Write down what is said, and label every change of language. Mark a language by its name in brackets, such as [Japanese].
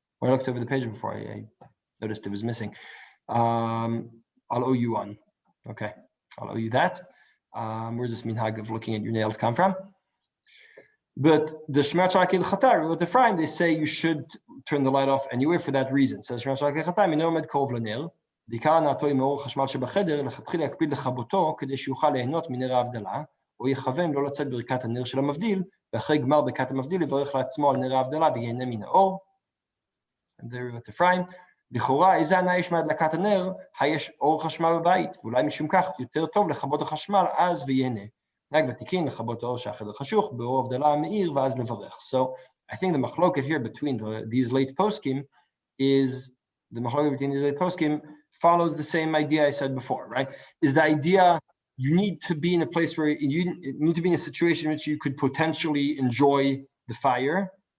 [English] When I looked over the page before, I noticed it was missing. I'll owe you one. Okay, I'll owe you that. Where's this minhag of looking at your nails come from? But the Shema Shakil Chatar, with the Ephraim, they say you should turn the light off anyway for that reason. [Hebrew] Says Shema Shakil Chatar, מנו עומד קרוב לנר, דעיקר הנאתו עם מאור החשמל שבחדר, לכתחילה יקפיד לכבותו, כדי שיוכל ליהנות מנר ההבדלה, או יכוון לא לצאת ברכת הנר של המבדיל, ואחרי גמר ברכת המבדיל יברך לעצמו על נר ההבדלה ויהנה מן האור. [English] And there with the Ephraim, [Hebrew] לכאורה איזה הנאה יש מהדלקת הנר, היש אור חשמל בבית, ואולי משום כך יותר טוב לכבות החשמל אז ויהנה. נהג ותיקין לכבות האור שהחדר חשוך, באור הבדלה המאיר ואז לברך. [English] So I think the machloket here between these late poskim is, the machloket between these late poskim follows the same idea I said before, right? Is the idea you need to be in a place where you need to be in a situation in which you could potentially enjoy the fire.